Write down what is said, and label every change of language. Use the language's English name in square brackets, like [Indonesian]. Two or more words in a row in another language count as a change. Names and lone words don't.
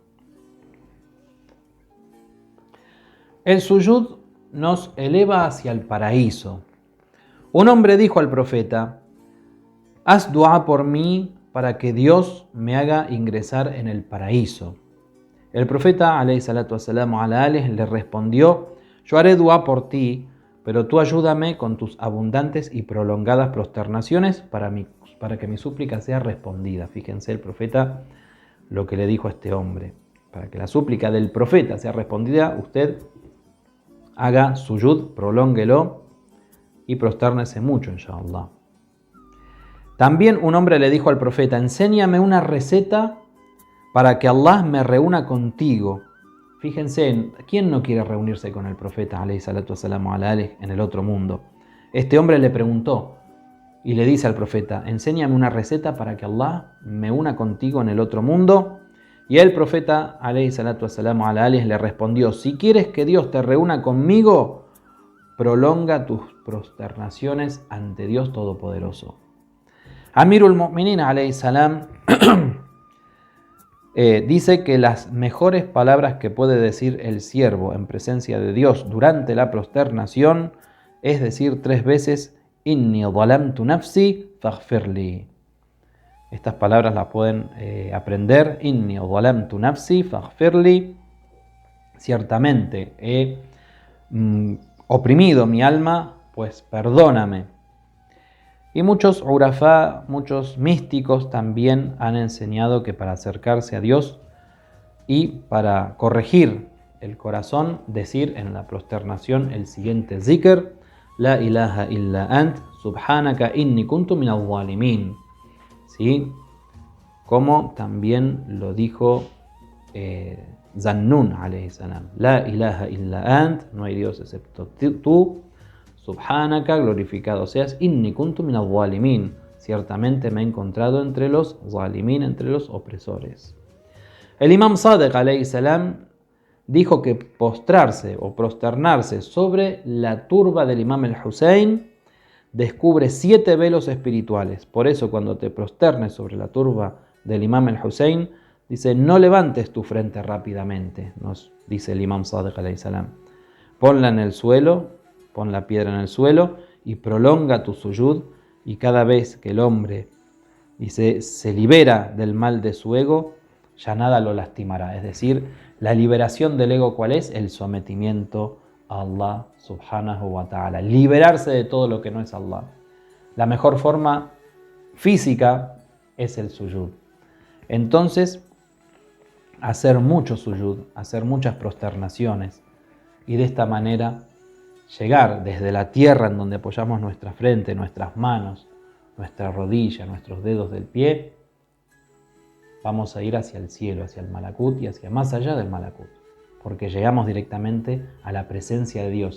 [Spanish] El suyud nos eleva hacia el paraíso. Un hombre dijo al profeta: haz dua por mí para que Dios me haga ingresar en el paraíso. El profeta [Arabic] عليه الصلاة والسلام على آله [Spanish] le respondió: yo haré dua por ti, pero tú ayúdame con tus abundantes y prolongadas prosternaciones para que mi súplica sea respondida. Fíjense el profeta lo que le dijo a este hombre: para que la súplica del profeta sea respondida, usted haga suyud, prolónguelo y prostérnese mucho, inshallah. También un hombre le dijo al profeta: enséñame una receta para que Allah me reúna contigo. Fíjense, ¿quién no quiere reunirse con el profeta [Arabic] عليه الصلاة والسلام على آله [Spanish] en el otro mundo? Este hombre le preguntó y le dice al profeta: enséñame una receta para que Allah me una contigo en el otro mundo. Y el profeta [Arabic] عليه الصلاة والسلام على آله [Spanish] le respondió: si quieres que Dios te reúna conmigo, prolonga tus prosternaciones ante Dios Todopoderoso. Amirul Mu'minin [Arabic] عليه السلام [Spanish] dice que las mejores palabras que puede decir el siervo en presencia de Dios durante la prosternación es decir 3 veces: [Arabic] إني ظلمت نفسي فاغفر لي. [Spanish] Estas palabras las pueden aprender: [Arabic] إني ظلمت نفسي فاغفر لي. [Spanish] Ciertamente he oprimido mi alma, pues perdóname. Y muchos urafá, muchos místicos también han enseñado que para acercarse a Dios y para corregir el corazón, decir en la prosternación el siguiente zikr: [Arabic] لا إله إلا أنت سبحانك إني كنت من الظالمين. [Spanish] ¿Sí? Como también lo dijo Zannun [Arabic] عليه السلام: لا إله إلا أنت, [Spanish] no hay Dios excepto tú. Subhanaka, glorificado seas, [Arabic] إني كنت من الظالمين, [Spanish] ciertamente me he encontrado entre los zalimin, entre los opresores. El Imam Sadiq [Arabic] عليه السلام [Spanish] dijo que postrarse o prosternarse sobre la turba del Imam el-Husayn descubre 7 velos espirituales. Por eso cuando te prosternes sobre la turba del Imam el-Husayn, dice: no levantes tu frente rápidamente, nos dice el Imam Sadiq [Arabic] عليه السلام. [Spanish] Ponla en el suelo, pon la piedra en el suelo y prolonga tu suyud, y cada vez que el hombre se libera del mal de su ego, ya nada lo lastimará. Es decir, la liberación del ego, ¿cuál es? El sometimiento a Allah [Arabic] سبحانه وتعالى. [Spanish] Liberarse de todo lo que no es Allah. La mejor forma física es el suyud. Entonces, hacer mucho suyud, hacer muchas prosternaciones, y de esta manera llegar desde la tierra en donde apoyamos nuestra frente, nuestras manos, nuestra rodilla, nuestros dedos del pie, vamos a ir hacia el cielo, hacia el Malakut y hacia más allá del Malakut, porque llegamos directamente a la presencia de Dios.